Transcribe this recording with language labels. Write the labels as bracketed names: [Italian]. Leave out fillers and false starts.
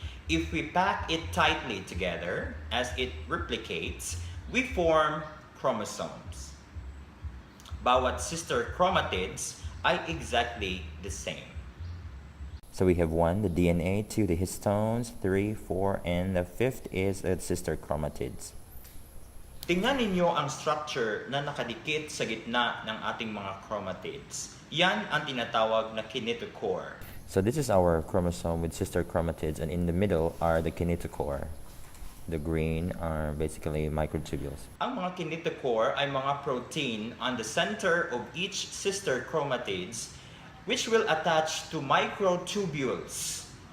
[English] If we pack it tightly together as it replicates, we form chromosomes. [Filipino] Bawat sister chromatids ay [English] exactly the same. So we have 1, the DNA, 2, the histones, 3, 4, and the 5th is the sister chromatids. [Filipino] Tingnan ninyo ang structure na nakadikit sa gitna ng ating mga chromatids. Yan ang tinatawag na kinetochore. [English] So this is our chromosome with sister chromatids, and in the middle are the kinetochore. The green are basically microtubules. [Filipino] Ang mga kinetochore ay mga [English] protein on the center of each sister chromatids which will attach to microtubules.